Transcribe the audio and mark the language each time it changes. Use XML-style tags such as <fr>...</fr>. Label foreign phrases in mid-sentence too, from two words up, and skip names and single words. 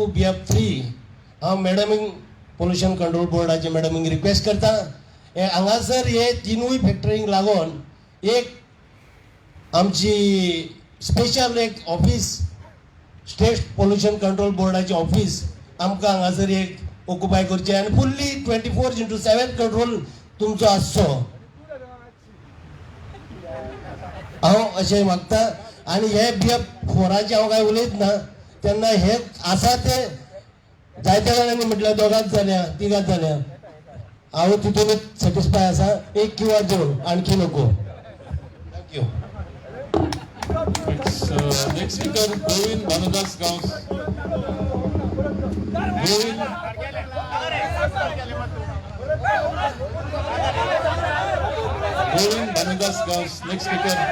<kok>BF3 हांव मॅडमीक पोल्युशन कंट्रोल बोर्डाचे मॅडमीक रिक्वेस्ट करता हे हांगासर हे तिनूय फॅक्टरींक लागून एक आमची स्पेशल एक ऑफिस स्टेट पोल्युशन कंट्रोल बोर्डाचे ऑफिस आमकां हांगासर एक ऑक्युपाय करचें आनी</kok> <en>fully 24/7 control</en> <kok>तुमचो आसचो हांव अशें मागता. आनी हे BF4चे हांव काय उलयत ना तेन्ना हे आसा ते जायत्या जाणांनी म्हटल्यार दोगांच जाल्या तिगांच जाल्या हांव तितूनच सॅटिस्फाय आसा.</kok> <mr>1 किंवा 2 आणखी नको.</mr> <en>thank you. Next speaker, Govind Bhanudas Gaus. Govind. Govind Bhanudas Gaus. Next speaker.</en>